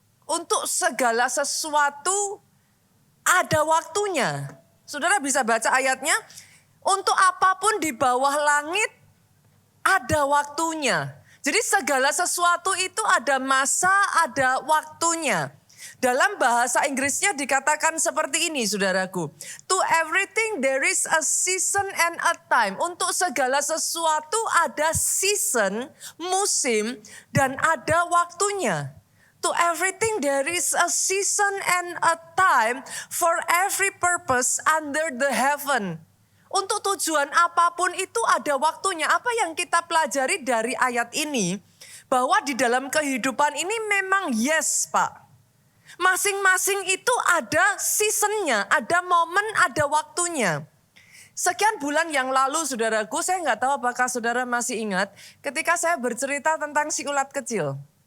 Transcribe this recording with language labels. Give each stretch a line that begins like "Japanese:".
Indonesian: Untuk segala sesuatu ada waktunya. Saudara bisa baca ayatnya. Untuk apapun di bawah langit ada waktunya. Jadi segala sesuatu itu ada masa, ada waktunya. Dalam bahasa Inggrisnya dikatakan seperti ini saudaraku.
English: To everything there is a season and a time.
Indonesian: Untuk segala sesuatu ada season, musim, dan ada waktunya.
English: To everything there is a season and a time for every purpose under the heaven.
Indonesian: Untuk tujuan apapun itu ada waktunya. Apa yang kita pelajari dari ayat ini? Bahwa di dalam kehidupan ini memang yes Pak. Masing-masing itu ada seasonnya, ada momen, ada waktunya. Sekian bulan yang lalu saudaraku, saya nggak tahu apakah saudara masih ingat ketika saya bercerita tentang si ulat kecil.